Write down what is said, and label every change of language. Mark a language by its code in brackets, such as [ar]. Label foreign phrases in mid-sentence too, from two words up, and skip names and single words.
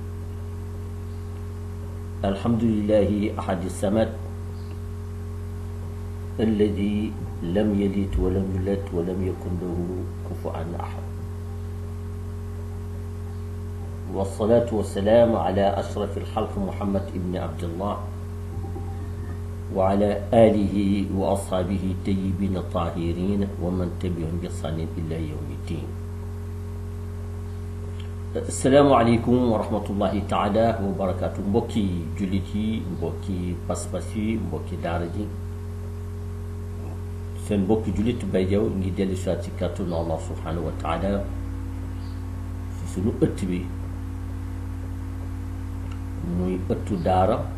[ar] الحمد لله أحد الصمد الذي لم يلد ولم يولد ولم يكن له كفوا أحد، والصلاة والسلام على أشرف الخلق محمد بن عبد الله وعلى آله وأصحابه الطيبين الطاهرين ومن تبعهم بإحسان إلى يوم الدين. السلام عليكم ورحمة الله تعالى وبركاته. [wo] mbokki jullit yi, mbokki pas-pas yi, mbokki daara ji, seen mbokki jullit Baye Diaw ngi dellu si waat ci kàttanu Allah [ar] سبحانه وتعالى [wo] ci sunu ëtt bi muy ëttu daara.